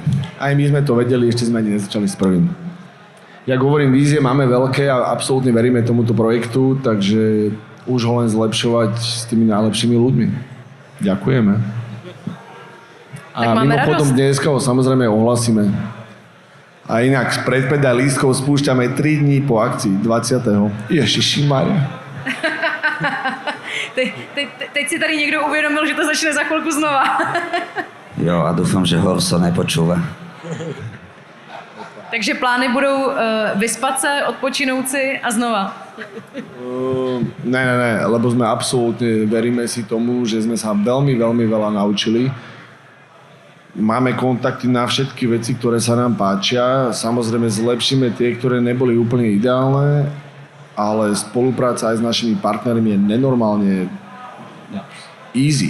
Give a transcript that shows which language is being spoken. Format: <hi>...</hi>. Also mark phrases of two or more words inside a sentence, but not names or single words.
<sk>Aj my sme to vedeli, ešte sme ani nezačali s prvým. Jak hovorím, vízie máme veľké a absolútne veríme tomuto projektu, takže už ho len zlepšovať s tými najlepšími ľuďmi. Ďakujeme. A Tak máme mimochodom radosť. dneska ho samozrejme ohlasíme. A inak z predpeda lístkov spúšťame 3 dní po akcii, 20. Ježišimaria.</sk> <cs>Teď si tady někdo uvědomil, že to začne za chvilku znova.</cs> <sk>Jo, a dúfam, že Horso nepočúva.</sk> <cs>Takže plány budou vyspat se, odpočinout si a znova.</cs> <sk>Ne, lebo sme absolútne, veríme si tomu, že sme sa veľmi, veľmi veľa naučili. Máme kontakty na všetky veci, ktoré sa nám páčia. Samozrejme zlepšíme tie, ktoré neboli úplne ideálne, ale spolupráca aj s našimi partnermi je nenormálne easy.</sk>